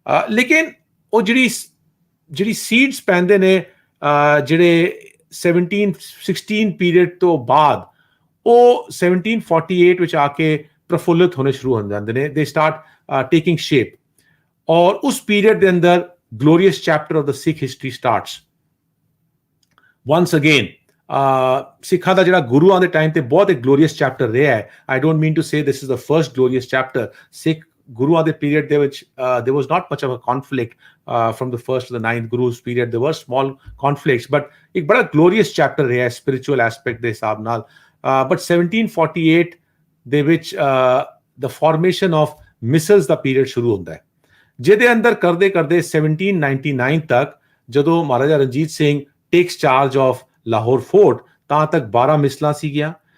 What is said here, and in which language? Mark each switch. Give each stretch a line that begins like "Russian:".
Punjabi: ਲੇਕਿਨ ਉਹ ਜਿਹੜੀ ਸੀਡਸ ਪੈਂਦੇ ਨੇ ਜਿਹੜੇ 1716 ਪੀਰੀਅਡ ਤੋਂ ਬਾਅਦ ਉਹ 1748 ਵਿੱਚ ਆ ਕੇ ਪ੍ਰਫੁੱਲਿਤ ਹੋਣੇ ਸ਼ੁਰੂ ਹੋ ਜਾਂਦੇ ਨੇ।
English: they start taking shape
Punjabi: ਔਰ ਉਸ ਪੀਰੀਅਡ ਦੇ ਅੰਦਰ
English: Glorious chapter of the Sikh history starts once again।
Punjabi: ਸਿੱਖਾਂ ਦਾ ਜਿਹੜਾ ਗੁਰੂਆਂ ਦੇ ਟਾਈਮ ਤੇ ਬਹੁਤ ਇੱਕ ਗਲੋਰੀਅਸ ਚੈਪਟਰ ਰਿਹਾ ਹੈ।
English: I don't mean to say this is the first glorious chapter.
Punjabi: ਸਿੱਖ ਗੁਰੂਆਂ ਦੇ ਪੀਰੀਅਡ ਦੇ ਵਿੱਚ
English: there was not much of a conflict from the first to the ninth Guru's period. There were small conflicts, but
Punjabi: ਇੱਕ ਬੜਾ glorious chapter ਰਿਹਾ
English: spiritual aspect
Punjabi: ਦੇ ਹਿਸਾਬ ਨਾਲ। But 1748 ਦੇ ਵਿੱਚ
English: the formation of
Punjabi: Misls ਦਾ period ਸ਼ੁਰੂ ਹੁੰਦਾ ਹੈ, ਜਿਹਦੇ ਅੰਦਰ ਕਰਦੇ ਕਰਦੇ 1799 ਤੱਕ ਜਦੋਂ Maharaja Ranjit Singh
English: takes charge of
Punjabi: Lahore fort ਤਾਂ ਤੱਕ 12 ਮਿਸਲਾਂ ਸੀਗੀਆਂ।